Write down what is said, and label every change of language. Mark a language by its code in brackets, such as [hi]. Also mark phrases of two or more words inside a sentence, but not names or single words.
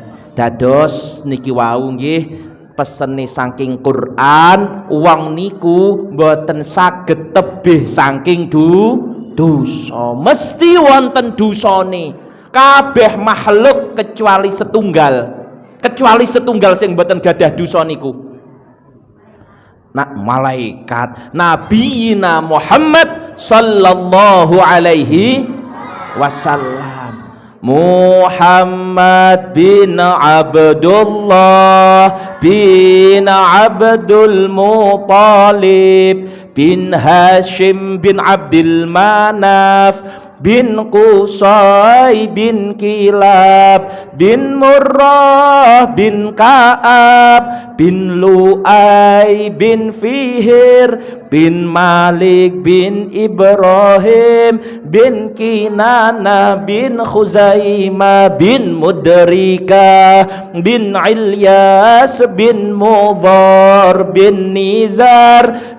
[jv] Dados niki wau nggih pesene saking Quran, wong niku mboten saged tebih saking dosa. Mesti wonten dosane. Kabeh makhluk kecuali setunggal sing mboten gadah dosa niku. Nak malaikat Nabiyina Muhammad [ar] صلى الله عليه وسلم. [jv] Muhammad bin Abdullah bin Abdul Muttalib bin Hashim bin Abdul Manaf bin Qusay bin Kilab bin Murrah bin Ka'ab bin Lu'ay bin Fihir bin Malik bin Ibrahim bin Kinana bin Khuzaimah bin Mudrika bin Ilyas bin Mudhar bin Nizar